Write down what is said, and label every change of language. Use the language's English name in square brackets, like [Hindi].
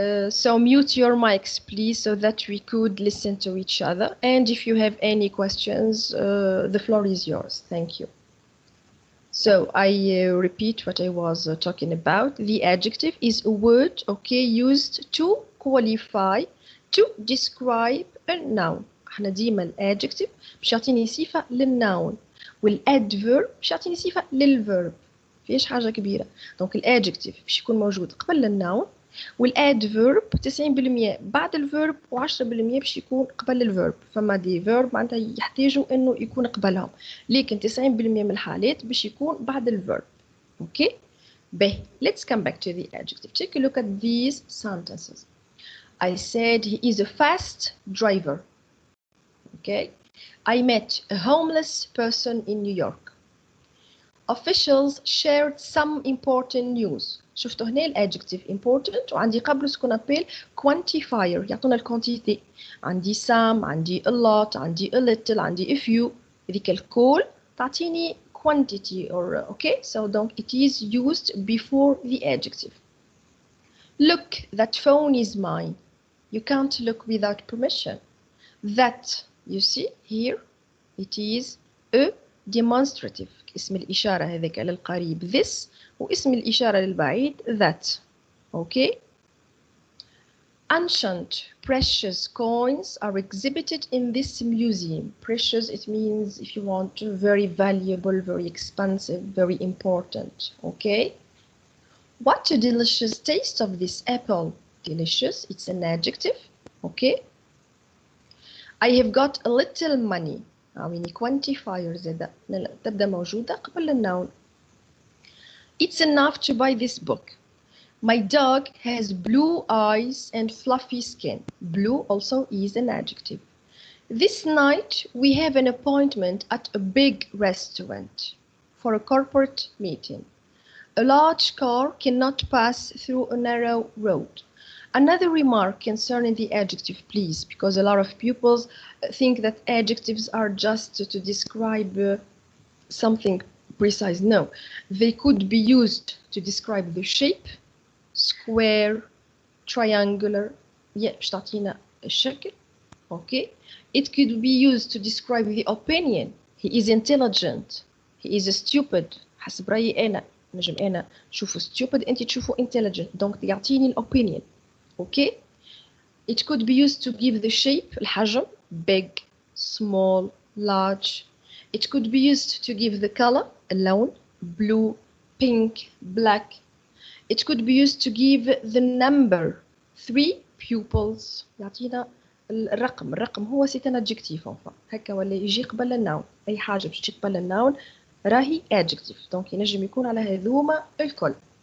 [English] So mute your mics, please, so that we could listen to each other. And if you have any questions, the floor is yours. Thank you. So I repeat what I was talking about. The adjective is a word, okay, used to qualify, to describe a noun. [Arabic] احنا ديما الادجكتيف باش يعطيني صفة للناون والادفيرب باش يعطيني صفة للفيرب. فيش حاجة كبيرة. دونك الادجكتيف باش يكون موجود قبل الناون والادفيرب 90% بعد الفيرب و10% باش يكون قبل الفيرب. فما دي فيرب معناتها يحتاجوا انه يكون قبلهم، لكن 90% من الحالات باش يكون بعد الفيرب. اوكي باهي. [English] Let's come back to the adjective. Take a look at these sentences. I said he is a fast driver. Okay. I met a homeless person in New York. Officials shared some important news. [Arabic] شفتوا هنا الادجكتيف important وعندي قبله سكون ابيل quantifier يعطونا الكونتيتي. عندي some، عندي a lot، عندي a little، عندي a few. هذيك الكل تعطيني [English] quantity or okay. So [French] donc [English] it is used before the adjective. Look, that phone is mine. You can't look without permission. That, you see here, it is a demonstrative. [Arabic] اسم الإشارة هذاك للقريب this واسم الإشارة للبعيد that. [English] Okay. Ancient precious coins are exhibited in this museum. Precious, it means, if you want, very valuable, very expensive, very important. Okay. What a delicious taste of this apple. Delicious, it's an adjective. Okay. I have got a little money. [Arabic] عاويني quantifier زادة تبدأ موجودة قبل النون. [English] It's enough to buy this book. My dog has blue eyes and fluffy skin. Blue also is an adjective. This night we have an appointment at a big restaurant for a corporate meeting. A large car cannot pass through a narrow road. Another remark concerning the adjective, please, because a lot of pupils think that adjectives are just to describe something precise. No, they could be used to describe the shape, square, triangular. [Arabic] باش تعطينا الشكل. Okay. [English] It could be used to describe the opinion. He is intelligent. He is stupid. [Arabic] حسب رأيي أنا. نجم أنا شوفه stupid أنت تشوفه intelligent. [French] donc [Arabic] يعطيني الopinion. [English] Okay. It could be used to give the shape [Arabic] الحجم [English] big, small, large. It could be used to give the color [Arabic] اللون [English] blue, pink, black. It could be used to give the number 3 pupils. [Arabic] يعطينا الرقم هو [French] c'est un adjectif enfin. [Arabic] هكا ولا يجي قبل النون أي حاجة باش تجي قبل النون راهي adjective. [French] donc [Arabic] ينجم يكون على هذوما الكل.